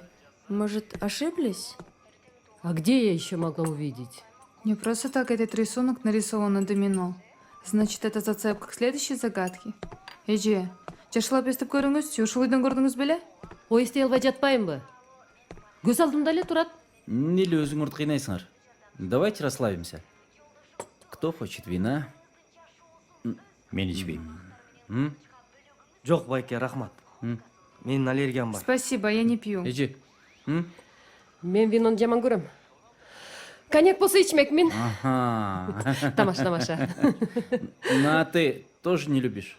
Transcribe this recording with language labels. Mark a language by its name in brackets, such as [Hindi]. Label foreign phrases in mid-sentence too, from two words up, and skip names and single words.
[Russian] Может, ошиблись? А где я еще могла увидеть? Не просто так этот рисунок нарисован на домино. Значит, это зацепка к следующей загадке. [Kyrgyz] Эже, жашылап естип көрүңүзчү, ушул үйдөн көрдүңүз беле? Ой, эстей албай жатпайынбы? Көз алдымда эле турат. Эмне өзүңөрдү кыйнайсыңар? [Russian] Давайте расслабимся. Кто хочет вина? [Kyrgyz] Мен ичпейм. Жок, байке, рахмат. Менин аллергиям бар. [Russian] Спасибо, я не пью. [Kyrgyz] Эже. Мен винону жаман көрөм. Коньяк болсо ичмекмин. Ага. Тамаша, тамаша. [Russian] Ну, а ты тоже не любишь?